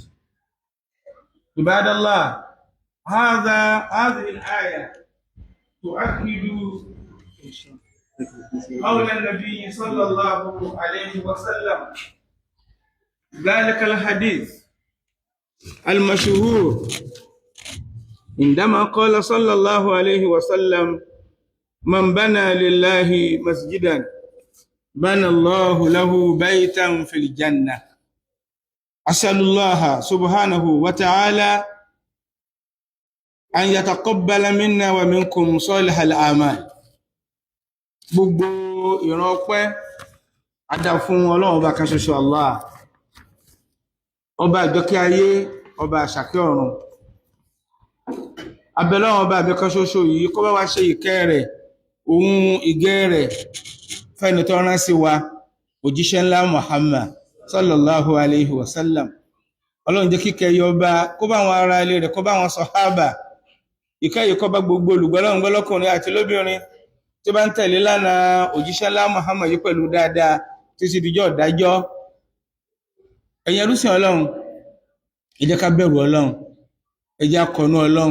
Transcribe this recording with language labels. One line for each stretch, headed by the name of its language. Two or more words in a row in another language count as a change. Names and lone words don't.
Arabic: عباد الله، هذه الآية تؤكد قول النبي صلى الله عليه وسلم، ذلك الحديث المشهور عندما قال صلى الله عليه وسلم: من بنى لله مسجدا بنى الله له بيتا في الجنة. أسأل الله سبحانه وتعالى أن يتقبل منا ومنكم صالح الأعمال.
Yoruba: Gbogbo ìran ọpẹ́ adá fún Ọlọ́run ọba kan ṣoṣo Allah, ọba àjọkẹ́ ayé, ọba àṣàkẹ́ ọ̀run. Abẹ́lọ́run ọba mi kan ṣoṣo yìí kó bá wa ṣe ìkẹ́ rẹ̀, ohun ìgẹ́ rẹ̀ fẹ́ni tó rán sí wa, òjíṣẹ́ ńlá Muhammad
Arabic: صلى الله عليه وسلم.
Yoruba: Ọlọ́run jẹ́ kíkẹ́ yọ bá, kó bá wọn ará ilé rẹ̀, kó bá wọn sàhábà. Ìkẹ́ yìí kó bá gbogbo olùgbọ́lọ́run gbọ́ lọ́kùnrin àti lóbìnrin tí bá ń tẹ̀lé lánàá òjíṣẹ́ ńlá Muhammad yìí pẹ̀lú dáadáa títí dijọ́ ìdájọ́. Ẹ̀yin ẹrúsìn Ọlọ́run, ẹ jẹ́ ká bẹ̀rù Ọlọ́run, ẹ jẹ́ akọ̀nú Ọlọ́run.